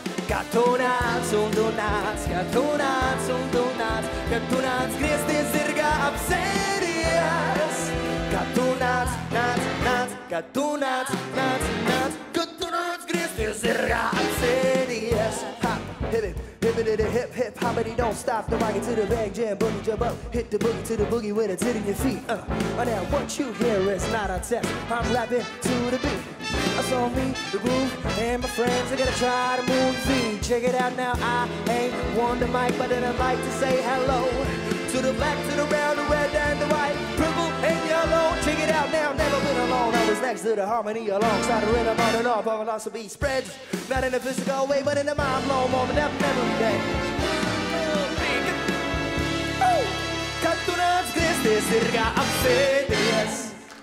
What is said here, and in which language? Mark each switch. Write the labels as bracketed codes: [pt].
[lv] Kad tu nāc griezties zirgā apsēdies, kad tu nāc griezties zirgā apsēdies. [en] Hip, hoppity, don't stop, the rocket to the bang, jam, boogie, jump up, hit the boogie to the boogie with a tit in your feet. Now what you hear is not a test, I'm rapping to the beat. That's on me, the groove, and my friends are gonna try to move the feet. Check it out now, I ain't one the mic, but then I'd like to say hello to the black, to the brown, the red, and the white, purple, and yellow. Check it out now, never been alone. I was next to the harmony alongside the rhythm on and off. Our philosophy spreads, not in a physical way, but in a mind-blown moment of memory day. [lv] Kad tu nāc griezties zirgā apsēdies,